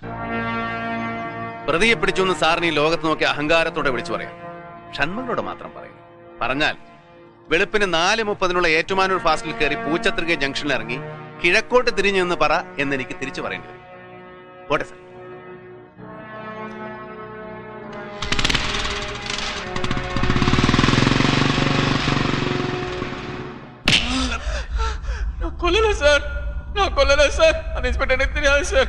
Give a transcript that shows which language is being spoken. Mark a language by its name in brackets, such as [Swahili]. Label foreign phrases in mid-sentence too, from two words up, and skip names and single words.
[Malayalam] പ്രതിയെ പിടിച്ചു എന്ന് സാറിന് ഈ ലോകത്ത് നോക്കി അഹങ്കാരത്തോടെ വിളിച്ചു പറയാം. ഷൺമുഖനോട് മാത്രം പറയും. പറഞ്ഞാൽ വെളുപ്പിന് 4:30 ഏറ്റുമാനൂർ ഫാസ്റ്റിൽ കയറി പൂച്ചത്രിക ജംഗ്ഷനിൽ ഇറങ്ങി കിഴക്കോട്ട് തിരിഞ്ഞു എന്ന് പറ എന്നെനിക്ക് തിരിച്ചു പറയേണ്ടി വരും. പോട്ടെ സാർ. [Tamil] நான் கொல்லல சார். அந்த இன்ஸ்பெக்டர் எனக்கு தெரியாது சார்.